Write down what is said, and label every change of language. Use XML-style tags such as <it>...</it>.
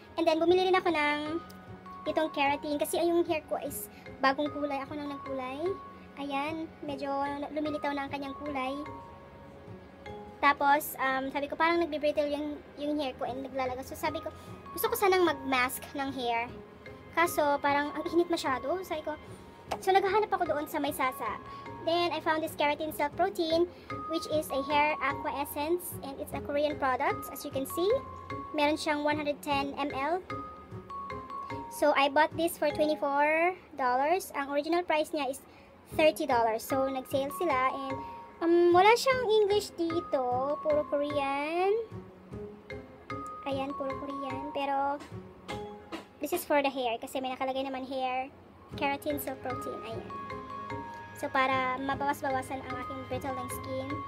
<tl>And then, bumili rin ako ng itong keratin kasi yung hair ko is bagong kulay. Ako nang nagkulay. Ayan, medyo lumilitaw na ang kanyang kulay. Tapos, sabi ko parang nagbe-brittle yung hair ko and naglalaga. So, sabi ko, gusto ko sanang mag-mask ng hair. Kaso, parang ang init masyado. Sabi ko, so naghahanap ako doon sa may Sasa.</tl> <en>Then, I found this Keratin Silk Protein, which is a hair aqua essence. And it's a Korean product, as you can see.</en> <tl>Meron siyang 110 ml.</tl> <en>So, I bought this for $24.</en> <tl>Ang original price niya is $30. So, nag-sale sila. And, wala siyang English dito. Puro Korean. Ayan, puro Korean.</tl> <en>Pero, this is for the hair.</en> <tl>Kasi may nakalagay naman hair. Keratin Silk Protein. Ayan. So, para mabawas-bawasan ang aking brittle ng skin.</tl>